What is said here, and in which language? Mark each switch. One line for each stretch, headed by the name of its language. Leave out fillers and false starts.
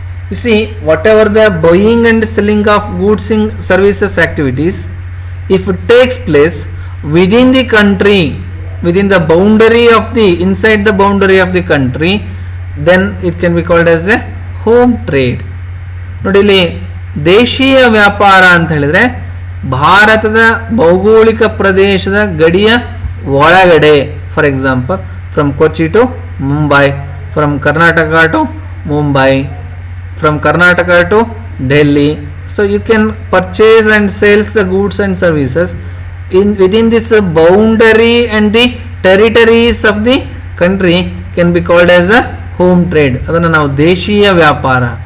English: You see, whatever the buying and selling of goods and services activities, if it takes place within the country, within the boundary of the, inside the boundary of the country, then it can be called as a home trade.
Kannada: ನೋಡಿ, ಇಲ್ಲಿ ದೇಶೀಯ ವ್ಯಾಪಾರ ಅಂತ ಹೇಳಿದ್ರೆ ಭಾರತದ ಭೌಗೋಳಿಕ ಪ್ರದೇಶದ ಗಡಿಯ ಒಳಗಡೆ,
English: For example from Kochi to Mumbai, from Karnataka to Mumbai, from Karnataka to Delhi. So you can purchase and sales the goods and services within this boundary and the territories of the country can be called as a home trade.
Kannada: ಅದನ್ನು ನಾವು ದೇಶೀಯ ವ್ಯಾಪಾರ.